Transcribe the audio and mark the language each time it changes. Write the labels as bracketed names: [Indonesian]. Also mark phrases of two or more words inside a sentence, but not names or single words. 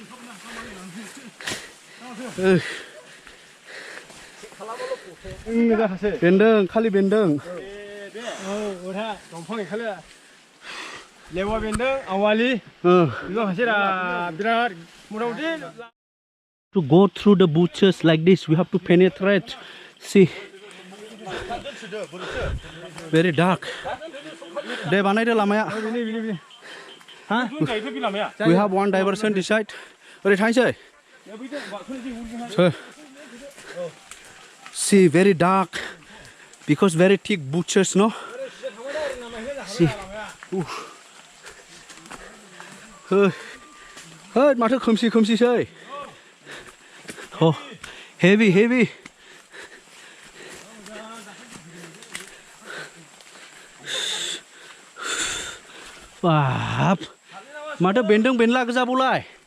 [Bodo] बेन्दों खालि बेन्दों. लेवा बेन्दों आवालि. बिराद मथामथि. [English] To go through the bushes like this, we have to penetrate. See, very dark. [Bodo] दे बानायदो लामाया. [English] We have one diversion this side. [Bodo] ओरै थांसै. [English] See, very dark because very thick bushes, no? See. [Bodo] Hey, माथो खोमसि-खोमसिसै. [English] Oh, heavy. [Bodo] Wah, माथो बेन्दों बेनला गोजा बलाय.